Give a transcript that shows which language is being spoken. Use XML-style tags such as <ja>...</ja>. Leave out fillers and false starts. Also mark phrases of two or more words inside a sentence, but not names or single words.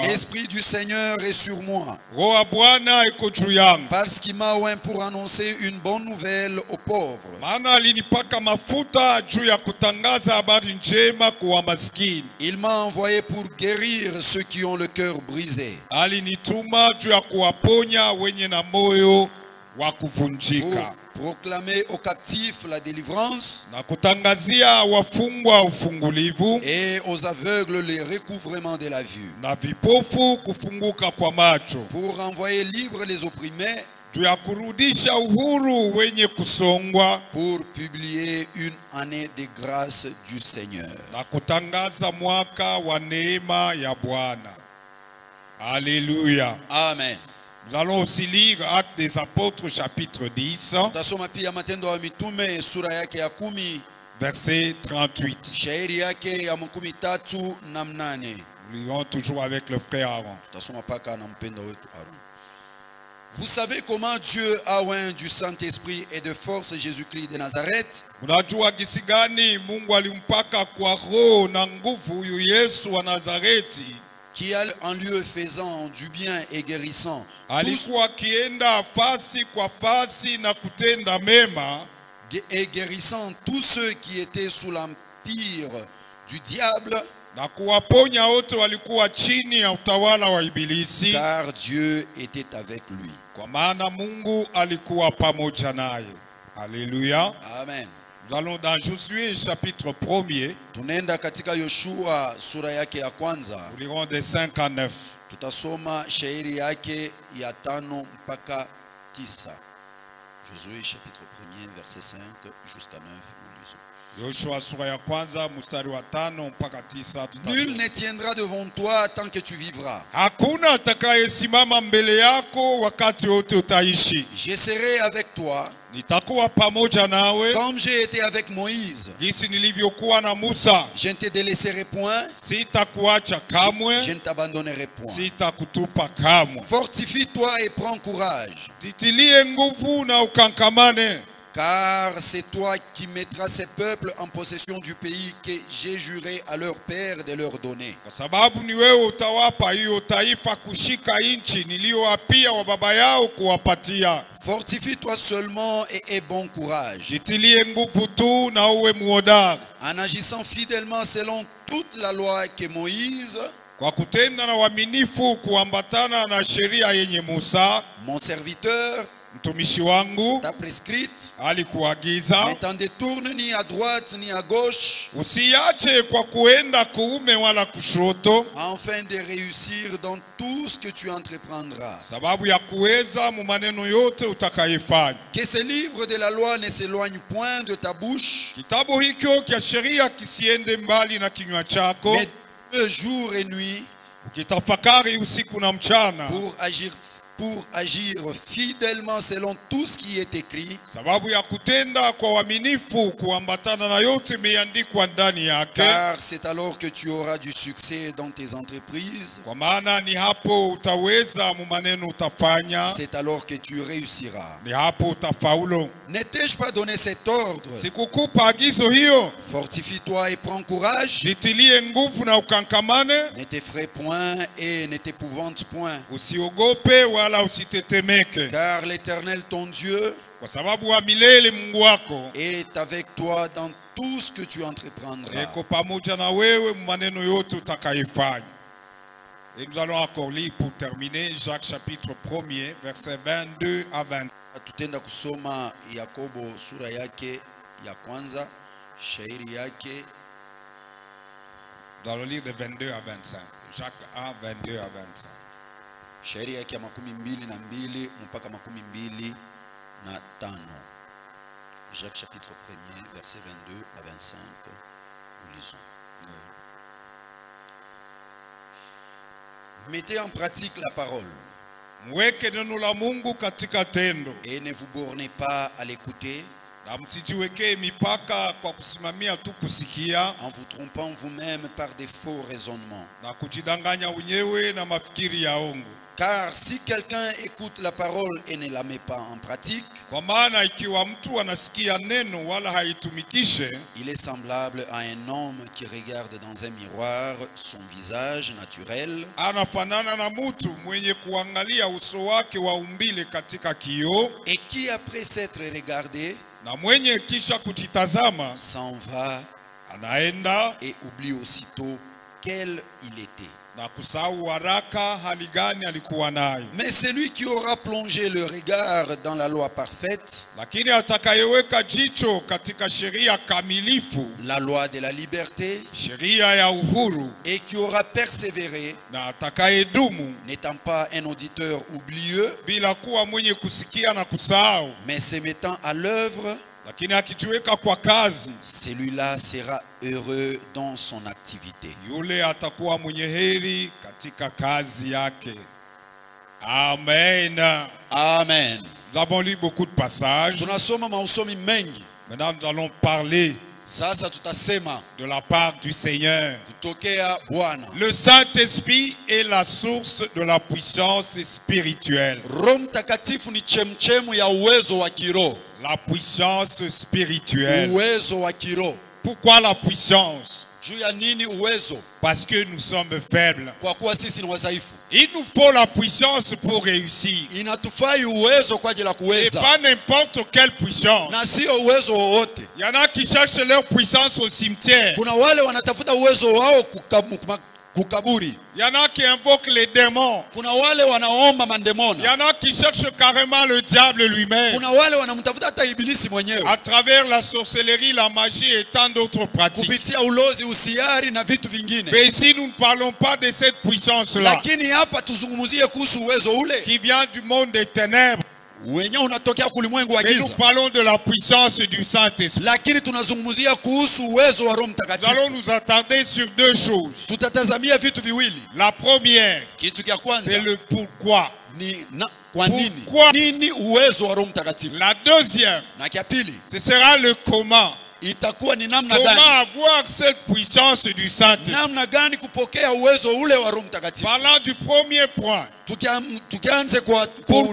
<fr>L'Esprit du Seigneur est sur moi,</fr> <sw>Roho wa Bwana iko juu yangu,</sw> <fr>parce qu'il m'a oint pour annoncer une bonne nouvelle aux pauvres.</fr> <sw>maana alinipaka mafuta juu ya kutangaza habari njema kwa maskini.</sw> <fr>Il m'a envoyé pour guérir ceux qui ont le cœur brisé,</fr> <sw>Alinituma juu ya kuwaponya wenye na moyo wa</sw> <fr>pour</fr> <sw>kuvunjika,</sw> <fr>proclamer aux captifs la délivrance</fr> <sw>na kutangazia wafungwa ufungulivu,</sw> <fr>et aux aveugles le recouvrement de la vue,</fr> <sw>na vipofu kufunguka kwa macho,</sw> <fr>pour envoyer libres les opprimés,</fr> <sw>juu ya kurudisha uhuru wenye kusongwa,</sw> <fr>pour publier une année de grâce du Seigneur.</fr> <sw>na kutangaza mwaka wa neema ya Bwana.</sw> <fr>Alléluia.</fr> <sw>Amen.</sw> <fr>Nous allons aussi lire Actes des Apôtres chapitre 10,</fr> <sw>Tasoma pia Matendo ya Mitume sura yake ya 10,</sw> <fr>verset 38.</fr> <sw>shairi yake ya 38.</sw> <fr>Nous lirons toujours avec le frère Aaron.</fr> <sw>Tutasoma paka na mpendo wetu Aaron.</sw> <fr>Vous savez comment Dieu a oint du Saint-Esprit et de force Jésus-Christ de Nazareth?</fr> <sw>Mnajua gisi gani Mungu alimpaka kwa roho na nguvu huyu Yesu wa Nazareti,</sw> <fr>Qui allait en lieu faisant du bien et guérissant</fr> <sw>alikuwa akienda fasi kwa fasi na kutenda mema</sw> <fr>et guérissant tous ceux qui étaient sous l'empire du diable,</fr> <sw>na kuwaponya wote walikuwa chini ya utawala wa Ibilisi,</sw> <fr>car Dieu était avec lui.</fr> <sw>kwa maana Mungu alikuwa pamoja naye.</sw> <fr>Alléluia.</fr> <sw>Amen.</sw> <fr>Nous allons dans Josué chapitre 1er.</fr> <sw>Tunaenda katika Yoshua sura yake ya kwanza.</sw> <fr>Nous lirons des 5 à 9.</fr> <sw>Tutasoma shairi yake ya 5 mpaka 9.</sw> <fr>Josué chapitre 1er verset 5 jusqu'à 9, nous lisons.</fr> <sw>Yoshua sura ya kwanza mstari wa 5 mpaka 9.</sw> <fr>Nul ne tiendra devant toi tant que tu vivras.</fr> <sw>Hakuna atakayesimama mbele yako wakati wote utaishi.</sw> <fr>Je serai avec toi</fr> <sw>Nitakuwa pamoja nawe</sw> <fr>comme j'ai été avec Moïse.</fr> <sw>jinsi nilivyokuwa na Musa.</sw> <fr>Je ne te délaisserai point,</fr> <sw>Sitakuacha kamwe,</sw> <fr>je ne t'abandonnerai point.</fr> <sw>sitakutupa kamwe.</sw> <fr>Fortifie-toi et prends courage,</fr> <sw>Jitilie nguvu na ukankamane,</sw> <fr>car c'est toi qui mettras ces peuples en possession du pays que j'ai juré à leur père de leur donner.</fr> <sw>kwa sababu ni wewe utawapa hiyo taifa kushika nchi niliyoapia wa baba yao kuwapatia.</sw> <fr>Fortifie-toi seulement et aie bon courage,</fr> <sw>Jitilie nguvu tu na uwe muhodari,</sw> <fr>en agissant fidèlement selon toute la loi que Moïse,</fr> <sw>kwa kutenda na uaminifu kuambatana na sheria yenye Musa</sw> <fr>mon serviteur,</fr> <sw>mtumishi wangu</sw> <fr>t'a prescrite.</fr> <sw>alikuagiza.</sw> <fr>Ne t'en détourne ni à droite ni à gauche,</fr> <sw>Usiache kwa kuenda kuume wala kushoto,</sw> <fr>afin de réussir dans tout ce que tu entreprendras.</fr> <sw>sababu ya kuweza mu maneno yote utakayefanya.</sw> <fr>Que ce livre de la loi ne s'éloigne point de ta bouche,</fr> <sw>Kitabu hicho cha sheria kisiende mbali na kinywa chako,</sw> <fr>mais jour et nuit,</fr> <sw>ukitafakari usiku na mchana,</sw> <fr>pour agir fidèlement selon tout ce qui est écrit,</fr> <sw>sababu ya kutenda kwa uaminifu kuambatana na yote imeandikwa ndani yake.</sw> <fr>car c'est alors que tu auras du succès dans tes entreprises,</fr> <sw>Kwa maana ni hapo utaweza mu maneno utafanya,</sw> <fr>c'est alors que tu réussiras.</fr> <sw>ni hapo utafaulu.</sw> <fr>Ne t'ai-je pas donné cet ordre?</fr> <sw>Sikukupa agizo hiyo?</sw> <fr>Fortifie-toi et prends courage,</fr> <sw>Jitilie nguvu na ukankamane,</sw> <fr>ne t'effraie point et ne t'épouvante point,</fr> <sw>usiogope wala usitetemeke,</sw> <fr>car l'Éternel ton Dieu</fr> <sw>kwa sababu wa milele Mungu wako</sw> <fr>est avec toi dans tout ce que tu entreprendras.</fr> <sw>eko pamoja na wewe mu maneno yote utakayefanya.</sw> <fr>Et nous allons encore lire pour terminer Jacques chapitre 1er verset 22 à 20.</fr> <sw>Tutenda kusoma Yakobo sura yake ya kwanza, shairi yake.</sw> <fr>Nous allons lire de 22 à 25. Jacques 1, 22 à 25.</fr> <sw>Shairi yake ya 22 mpaka 25.</sw> <fr>Jacques chapitre 1er verset 22 à 25. Nous lisons. Mettez en pratique la parole</fr> <sw>Mweke neno la Mungu katika tendo,</sw> <fr>et ne vous bornez pas à l'écouter</fr> <sw>na msijiwekee mipaka kwa kusimamia tu kusikia</sw> <fr>en vous trompant vous-même par des faux raisonnements.</fr> <sw>na kujidanganya wenyewe na mafikiri ya ongo.</sw> <fr>Car si quelqu'un écoute la parole et ne la met pas en pratique,</fr> <sw>Kwa maana ikiwa mtu anasikia neno wala haitumikishe,</sw> <fr>il est semblable à un homme qui regarde dans un miroir son visage naturel</fr> <sw>anafanana na mtu mwenye kuangalia uso wake wa umbile katika kioo,</sw> <fr>et qui, après s'être regardé,</fr> <sw>na mwenye kisha kujitazama</sw> <fr>s'en va</fr> <sw>anaenda</sw> <fr>et oublie aussitôt quel il était.</fr> <sw>na kusahau haraka hali gani alikuwa nayo.</sw> <fr>Mais celui qui aura plongé le regard dans la loi parfaite,</fr> <sw>Lakini atakayeweka jicho katika sheria kamilifu,</sw> <fr>la loi de la liberté,</fr> <sw>sheria ya uhuru,</sw> <fr>et qui aura persévéré,</fr> <sw>na atakayedumu</sw> <fr>n'étant pas un auditeur oublieux,</fr> <sw>bila kuwa mwenye kusikia na kusahau,</sw> <fr>mais se mettant à l'œuvre,</fr> <sw>lakini akijiweka kwa kazi,</sw> <fr>celui-là sera heureux dans son activité.</fr> <sw>yule atakuwa mwenye heri katika kazi yake.</sw> <fr>Amen.</fr> <sw>Amen.</sw> <fr>Nous avons lu beaucoup de passages.</fr> <sw>Tunasoma mausomi mengi.</sw> <fr>Maintenant, nous allons parler</fr> <sw>Sasa tutasema</sw> <fr>de la part du Seigneur.</fr> <sw>kutokea Bwana.</sw> <fr>Le Saint-Esprit est la source de la puissance spirituelle.</fr> <sw>Roho Mtakatifu ni chemchemu ya uwezo wa kiroho.</sw> <fr>La puissance spirituelle.</fr> <sw>Uwezo wa kiroho.</sw> <fr>Pourquoi la puissance?</fr> <sw>Juu ya nini uwezo?</sw> <fr>Parce que nous sommes faibles.</fr> <sw>Kwa kuwa sisi ni wadhaifu.</sw> <fr>Il nous faut la puissance pour réussir.</fr> <sw>Inatufai uwezo kwa ajili ya</sw> <fr>Et</fr> <sw>kuweza.</sw> <fr>pas n'importe quelle puissance.</fr> <sw>Na sio uwezo wowote.</sw> <fr>Il y en a qui cherchent leur puissance au cimetière.</fr> <sw>Kuna wale wanatafuta uwezo wao kukaburi.</sw> <fr>Il y en a qui invoquent les démons.</fr> <sw>Kuna wale wanaomba</sw> <fr>Il y</fr> <sw>mandemona.</sw> <fr>en a qui cherchent carrément le diable lui-même.</fr> <sw>Kuna wale wanamtafuta hata ibilisi mwenyewe.</sw> <fr>À travers la sorcellerie, la magie et tant d'autres pratiques.</fr> <sw>Kupitia ulozi, usiari na vitu vingine.</sw> <fr>Mais ici, nous ne parlons pas de cette puissance-là</fr> <sw>Lakini hapa tuzungumzie kuhusu uwezo ule</sw> <fr>qui vient du monde des ténèbres.</fr> <sw>wenyewe unatokea kulimwengu wa</sw> <fr>Mais nous</fr> <sw>giza.</sw> <fr>parlons de la puissance du Saint-Esprit.</fr> <sw>Lakini tunazungumzia kuhusu uwezo wa Roho</sw> <fr>Nous allons</fr> <sw>Mtakatifu.</sw> <fr>nous attarder sur deux choses.</fr> <sw>Tutatazamia vitu viwili.</sw> <fr>La première,</fr> <sw>Kitu cha kwanza</sw> <fr>c'est le pourquoi.</fr> <sw>ni kwa nini?</sw> <fr>Pourquoi?</fr> <sw>Nini uwezo wa Roho Mtakatifu?</sw> <fr>La deuxième,</fr> <sw>Na kia pili</sw> <fr>ce sera le comment.</fr> <sw>itakuwa ni namna</sw> <fr>Comment</fr> <sw>gani?</sw> <fr>avoir cette puissance du Saint-Esprit.</fr> <sw>Namna gani kupokea uwezo ule wa Roho Mtakatifu?</sw> <fr>Parlant du premier point,</fr> <sw>Tukianze kwa nukta ya</sw>